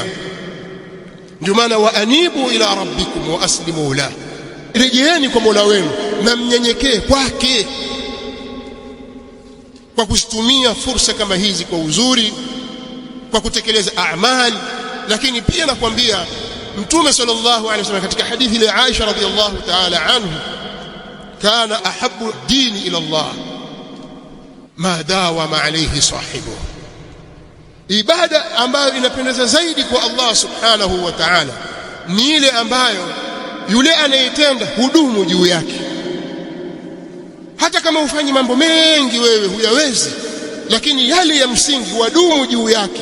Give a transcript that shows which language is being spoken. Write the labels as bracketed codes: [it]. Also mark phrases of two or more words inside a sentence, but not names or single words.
[sw] Ndio maana [ar] وأنيبوا إلى ربكم وأسلموا له, [sw] rejeeni kwa Mola wenu na mnyenyekee kwake, kwa kuzitumia fursa kama hizi kwa uzuri, kwa kutekeleza amali. Lakini pia nakwambia Mtume [ar] صلى الله عليه وسلم [sw] katika hadithi ile Aisha [ar] رضي الله تعالى عنه, كان أحب دين إلى الله ما داوم عليه صاحبه, [sw] ibada ambayo inapendeza zaidi kwa Allah [ar] سبحانه وتعالى [sw] ni ile ambayo yule anayetenda hudumu juu yake. Hata kama ufanyi mambo mengi wewe huyawezi, lakini yale ya msingi wadumu juu yake.